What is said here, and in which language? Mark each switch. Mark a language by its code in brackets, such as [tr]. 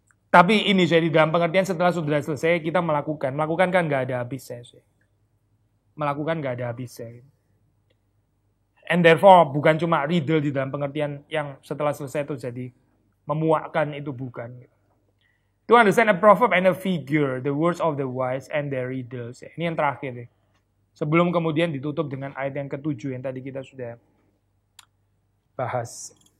[id] Tapi ini saya di dalam pengertian setelah sudah selesai kita melakukan kan nggak ada habisnya. Melakukan nggak ada habisnya. And therefore bukan cuma riddle di dalam pengertian yang setelah selesai itu jadi memuakkan, itu bukan. [en] To understand a proverb and a figure, the words of the wise and their riddles. [id] Ini yang terakhir nih. Sebelum kemudian ditutup dengan ayat yang ke-7 yang tadi kita sudah bahas.